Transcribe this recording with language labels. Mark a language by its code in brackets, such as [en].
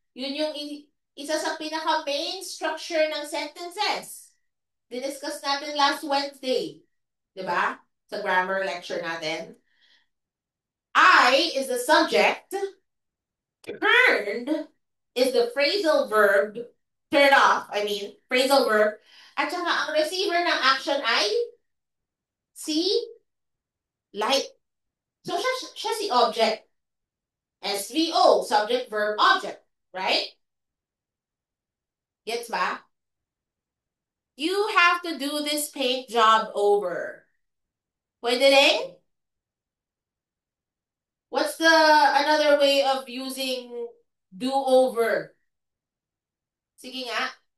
[tl] Yun yung isa sa pinaka-main structure ng sentences. Diniscuss natin last Wednesday. Diba? Sa grammar lecture natin. [en] I is the subject. Turned is the phrasal verb. Turn off, phrasal verb. [tl] At saka ang receiver ng action ay si light. So, siya si object. [en] SVO, subject, verb, object. Right? Gets ba? You have to do this paint job over. [tl] Pwede rin? [en] What's the another way of using do over? Sige nga.